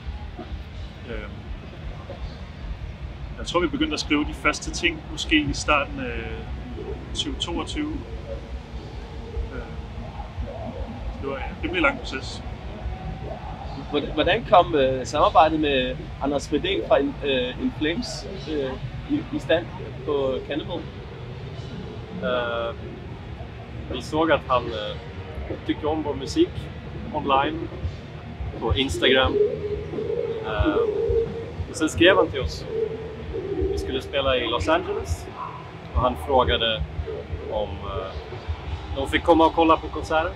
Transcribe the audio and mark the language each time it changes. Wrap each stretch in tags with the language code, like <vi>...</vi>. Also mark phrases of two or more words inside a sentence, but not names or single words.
<da>Jeg tror, vi begyndte at skrive de første ting, måske i starten af 2022. Det blev en lang proces. Hvordan kom samarbejdet med Anders Fredén fra In Flames i stand på Cannibal?</da> <sv>Vi såg att han tyckte om vår musik online på Instagram. Och sen skrev han till oss. Vi skulle spela i Los Angeles och han frågade om de fick komma och kolla på konserten.</sv>